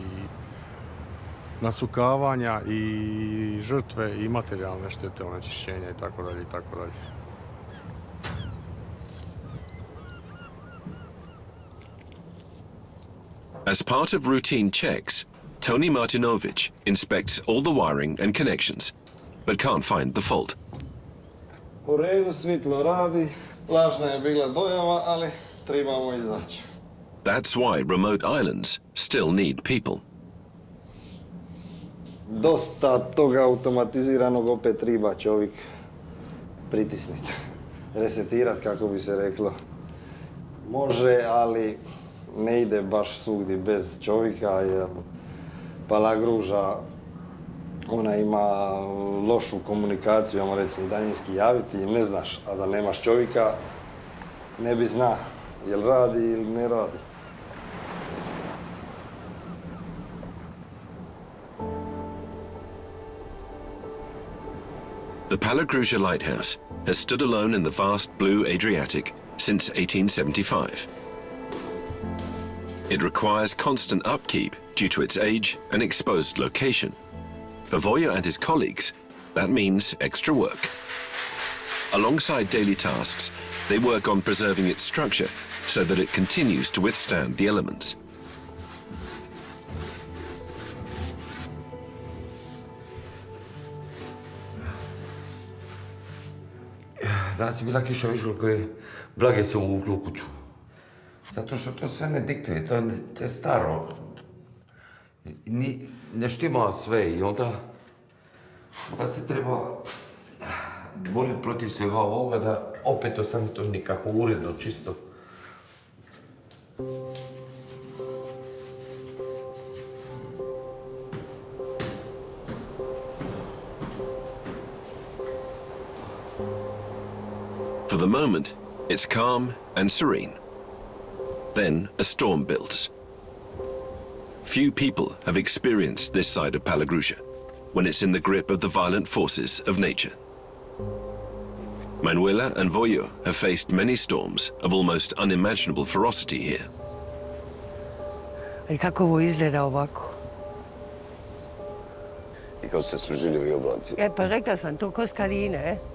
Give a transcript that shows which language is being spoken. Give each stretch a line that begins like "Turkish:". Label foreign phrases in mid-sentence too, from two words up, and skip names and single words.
Croatian: nasukavanja i žrtve i materijalne štete, onečišćenja i tako dalje i tako dalje.
English: As part of routine checks, Tony Martinovic inspects all the wiring and connections, but can't find the fault.
Croatian: U redu, svjetlo radi. Lažna je bila dojava, ali trebamo izaći.
English: That's why remote islands still need people.
Croatian: Dosta toga automatiziranog opet treba čovjek pritisniti. Resetirat, kako bi se reklo. Može, ali ne ide baš svugdje bez čovjeka, jer Palagruža, ona ima lošu komunikaciju, ajmo reći, daljinski javiti i ne znaš, a da nemaš čovjeka, ne bi zna jel radi ili ne radi.
English: The Palagruža lighthouse has stood alone in the vast blue Adriatic since 1875. It requires constant upkeep due to its age and exposed location. For Vojo and his colleagues, that means extra work. Alongside daily tasks, they work on preserving its structure so that it continues to withstand the elements.
Croatian: Danas je bila kiša, viš koliko je vlage se uvuklo u kuću. Zato što to sve ne diktuje, to je staro. Ne štima sve i onda se treba boriti protiv svega ovoga da opet ostane to nekako uredno, čisto.
English: For the moment, it's calm and serene. Then a storm builds. Few people have experienced this side of Palagruža, when it's in the grip of the violent forces of nature. Manuela and Vojo have faced many storms of almost unimaginable ferocity here.
Croatian: I kako ovo izgleda ovako? I kako se služili ovi oblaci. Pa rekla sam, to ko skaline,